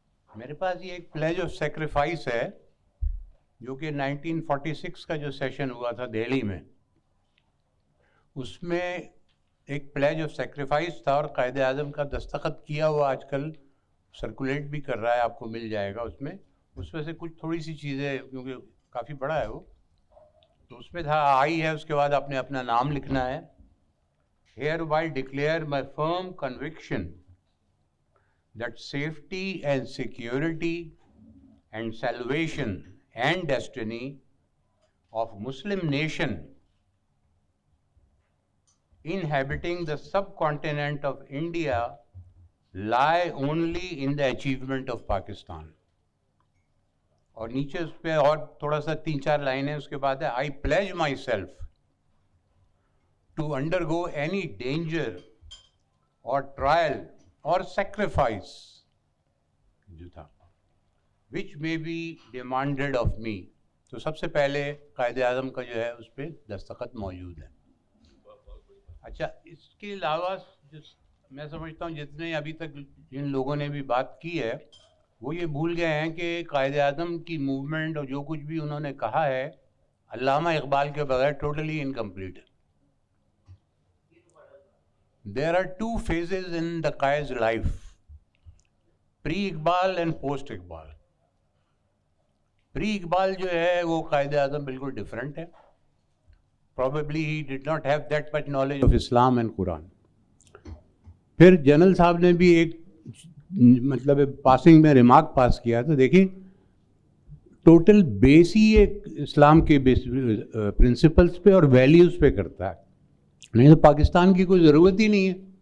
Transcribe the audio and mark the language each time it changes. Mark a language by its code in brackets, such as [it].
[ur] میرے پاس یہ ایک پلیج آف سیکریفائس ہے جو کہ 1946 کا جو سیشن ہوا تھا دہلی میں، اس میں ایک پلیج آف سیکریفائس تھا اور قائد اعظم کا دستخط کیا ہوا آج کل سرکولیٹ بھی کر رہا ہے، آپ کو مل جائے گا. اس میں سے کچھ تھوڑی سی چیزیں، کیونکہ کافی بڑا ہے وہ، تو اس میں تھا آئی ہے، اس کے بعد آپ نے اپنا نام لکھنا ہے. [en] Hereby declare my firm conviction that safety and security and salvation and destiny of Muslim nation inhabiting the subcontinent of India lie only in the achievement of Pakistan. [ur] اور نیچے اس پہ اور تھوڑا سا 3-4 لائنیں اس کے بعد ہے، [en] I pledge myself to undergo any danger or trial or sacrifice [ur] جو تھا [en] which may be demanded of me. [ur] تو سب سے پہلے قائد اعظم کا جو ہے اس پہ دستخط موجود ہے. اچھا، اس کے علاوہ میں سمجھتا ہوں جتنے ابھی تک جن لوگوں نے بھی بات کی ہے وہ یہ بھول گئے ہیں کہ قائد اعظم کی موومنٹ اور جو کچھ بھی انہوں نے کہا ہے علامہ اقبال کے بغیر ٹوٹلی انکمپلیٹ ہے. [en] There are 2 phases in the Qaid's life, pre-Iqbal and post-Iqbal. [ur] Pre-Iqbal جو ہے وہ قائد اعظم بالکل ڈفرینٹ ہے. [en] Probably he did not have that much knowledge of Islam and Quran. [ur] پھر جنرل صاحب نے بھی ایک مطلب پاسنگ میں ریمارک پاس کیا، تو دیکھیں ٹوٹل بیس ہی ایک اسلام کے پرنسپلس پہ اور ویلیوز پہ کرتا ہے، نہیں تو پاکستان کی کوئی ضرورت ہی نہیں ہے.